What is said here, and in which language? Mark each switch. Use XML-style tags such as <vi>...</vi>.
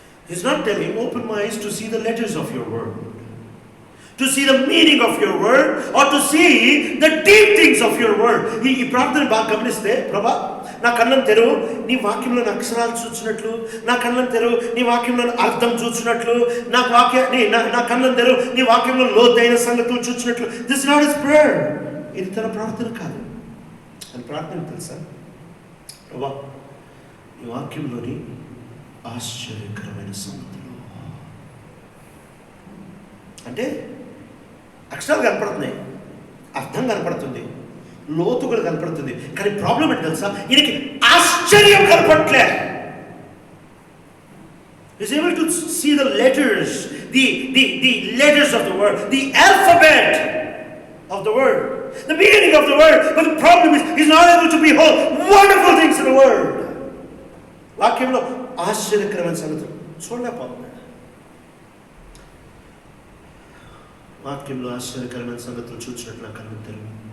<en>He's not telling open my eyes to see the letters of your word, to see the meaning of your word, or to see the deep things of your word.</en> <te>ఈ ప్రార్థన బాగా గమనిస్తే, ప్రభా, నా కళ్ళను తెరువు, నీ వాక్యంలో అక్షరాలు చూసినట్లు, నా కళ్ళను తెరువు, నీ వాక్యంలో అర్థం చూసినట్లు, నా కళ్ళను తెరువు, నీ వాక్యంలో లోతైన సంగతులు చూసినట్లు. This not his prayer. ఇది తన ప్రార్థన కాదు. అని ప్రార్థన తెలుసా? ప్రభా, ఈ వాక్యంలోని ఆశ్చర్యకరమైన సంగతులు అంటే అక్షరాలు కనపడుతున్నాయి, అర్థం కనపడుతుంది, లోతు కూడా కనపడుతుంది. కానీ ప్రాబ్లం ఏంటి తెలుసా? ఈయనకి ఆశ్చర్యం కనపడట్లే.</te> <en>He's able to see the letters, the letters of the word, the alphabet of the word, the meaning of the word. But the problem is he's not able to behold wonderful things in the word.</en> <te>వాక్యంలో ఆశ్చర్యకరమైన సంగతులు చూడలేకపోతున్నాడు. వాక్యంలో ఆశ్చర్యకరమైన సంగతులు చూసినట్లు నా కళ్ళు తెరువు.</te>